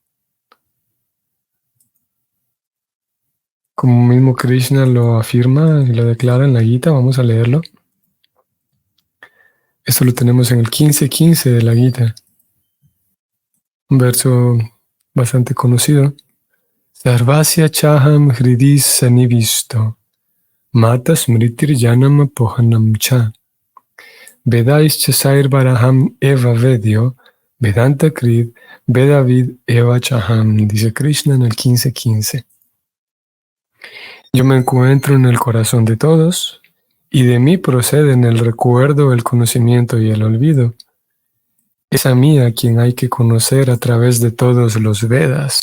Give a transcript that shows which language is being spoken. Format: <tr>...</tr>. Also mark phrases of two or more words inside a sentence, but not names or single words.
<es>Como mismo Krishna lo afirma y lo declara en la Gita, vamos a leerlo. Esto lo tenemos en el 15.15 de la Gita. Un verso bastante conocido.</es> <sa>सर्वस्य चाहं हृदि सन्निविष्टो मत्तः स्मृतिर् ज्ञानम् अपोहनं च वेदैश् च सर्वैर् अहम् एव वेद्यो वेदान्त कृद् वेदविद् एव चाहम्,</sa> <es>dice Krishna en el 15.15. Yo me encuentro en el corazón de todos, y de mí proceden el recuerdo, el conocimiento y el olvido. Es a mí a quien hay que conocer a través de todos los Vedas.</es>